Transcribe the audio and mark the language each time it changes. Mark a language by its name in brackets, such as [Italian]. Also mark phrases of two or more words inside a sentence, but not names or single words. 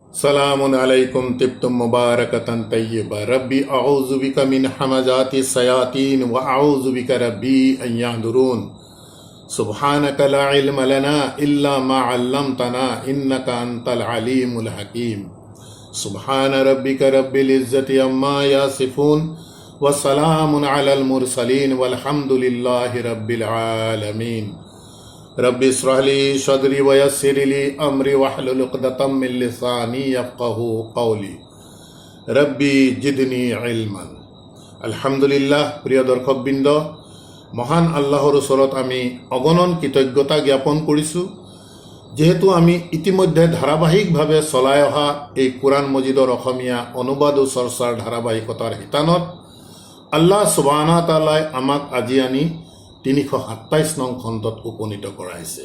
[Arabic] سلام عليكم طبتم مباركة طيبة رب أعوذ بك من همزات الشياطين وأعوذ بك رب أن يحضرون سبحانك لا علم لنا إلا ما علمتنا إنك أنت العليم الحكيم سبحان ربك رب العزة عما يصفون وسلام على المرسلين والحمد لله رب العالمين. رب اشرح لي صدري ويسر لي أمري واحلل عقدة من لساني يفقهوا قولي رب زدني علما. الحمد لله. [Assamese] প্রিয় দৰ্শকবৃন্দ, মহান আল্লাহৰ ওচৰত আমি অগণন কৃতজ্ঞতা জ্ঞাপন কৰিছোঁ, যেহেতু আমি ইতিমধ্যে ধাৰাবাহিকভাৱে চলাই অহা এই কোৰআন মজিদৰ অসমীয়া অনুবাদ ও চৰ্চাৰ ধাৰাবাহিকতাৰ শিতানত [Arabic] الله سبحانه وتعالى [Assamese] আমাক আজি আনি 327 নং খণ্ডত উপনীত কৰাইছে।